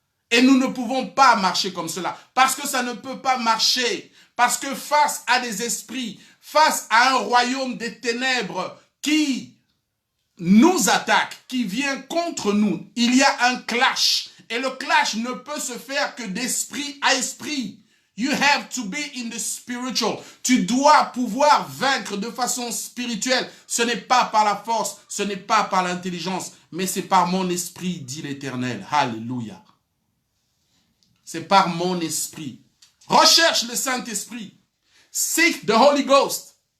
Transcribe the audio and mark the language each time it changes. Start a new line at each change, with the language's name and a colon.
French: Et nous ne pouvons pas marcher comme cela parce que ça ne peut pas marcher. Parce que face à des esprits, face à un royaume des ténèbres qui nous attaque, qui vient contre nous, il y a un clash. Et le clash ne peut se faire que d'esprit à esprit.
English: You have to be in the spiritual.
French: Tu dois pouvoir vaincre de façon spirituelle. Ce n'est pas par la force, ce n'est pas par l'intelligence, mais c'est par mon esprit, dit l'Éternel. Alléluia. C'est par mon esprit. Recherche le Saint-Esprit.
English: Seek the Holy Ghost.